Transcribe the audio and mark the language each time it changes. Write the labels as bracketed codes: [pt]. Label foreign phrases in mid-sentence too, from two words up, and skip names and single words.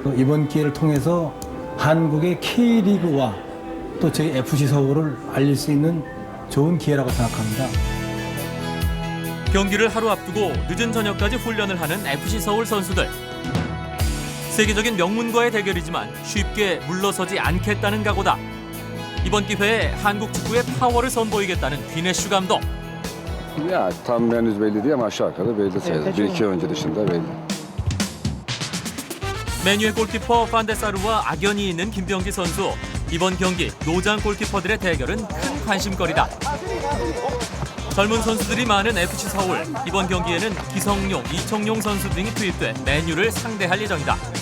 [ko] 이번 기회를 통해서 한국의 K리그와 또 저희 FC 서울을 알릴 수 있는 좋은 기회라고 생각합니다. 경기를 하루 앞두고 늦은 저녁까지 훈련을 하는 FC 서울 선수들. 세계적인 명문과의 대결이지만 쉽게 물러서지 않겠다는 각오다. 이번 기회에 한국 축구의 파워를 선보이겠다는 귀네슈 감독. [tr] Ya tam henüz belli değil ama aşağı yukarı belli sayılır. Bir iki oyuncu dışında belli. [ko] 맨유의 골키퍼 판데사루와 악연이 있는 김병지 선수. 이번 경기 노장 골키퍼들의 대결은 큰 관심거리다. 젊은 선수들이 많은 FC 서울. 이번 경기에는 기성용, 이청용 선수 등이 투입돼 맨유를 상대할 예정이다.